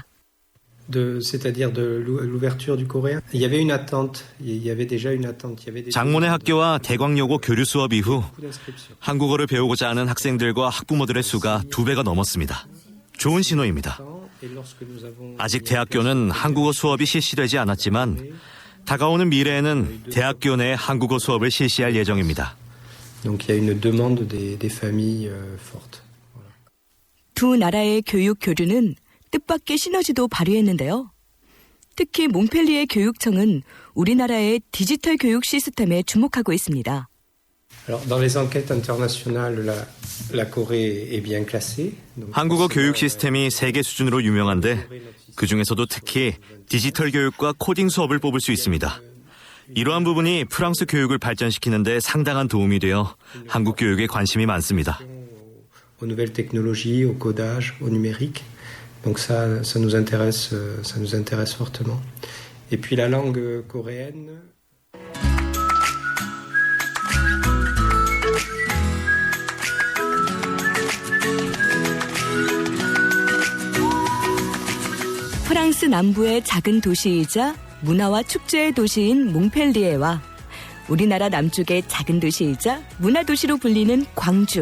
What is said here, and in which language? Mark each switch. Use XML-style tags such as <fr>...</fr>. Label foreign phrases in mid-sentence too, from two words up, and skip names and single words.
<fr>C'est-à-dire de l'ouverture du coréen. Il y avait une attente, il y avait déjà une attente.</fr> <ko>장모내 학교와 대광여고 교류 수업 이후 한국어를 배우고자 하는 학생들과 학부모들의 수가 2배가 넘었습니다. 좋은 신호입니다. 아직 대학교는 한국어 수업이 실시되지 않았지만 다가오는 미래에는 대학교 내 한국어 수업을 실시할 예정입니다.</ko> <fr>Donc il y a une demande des familles forte.</fr> <ko>두 나라의 교육 교류는 뜻밖의 시너지도 발휘했는데요. 특히 몽펠리에 교육청은 우리나라의 디지털 교육 시스템에 주목하고 있습니다.</ko> <fr>Alors dans les enquêtes internationales, la Corée est bien classée.</fr> <ko>한국어 교육 시스템이 세계 수준으로 유명한데 그중에서도 특히 디지털 교육과 코딩 수업을 뽑을 수 있습니다. 이러한 부분이 프랑스 교육을 발전시키는 데 상당한 도움이 되어 한국 교육에 관심이 많습니다.</ko> <fr>Aux nouvelles technologies, au codage, au numérique. Donc ça nous intéresse fortement. Et puis la langue coréenne.</fr> <ko>프랑스 남부의 작은 도시이자 문화와 축제의 도시인 몽펠리에와 우리나라 남쪽의 작은 도시이자 문화도시로 불리는 광주.</ko>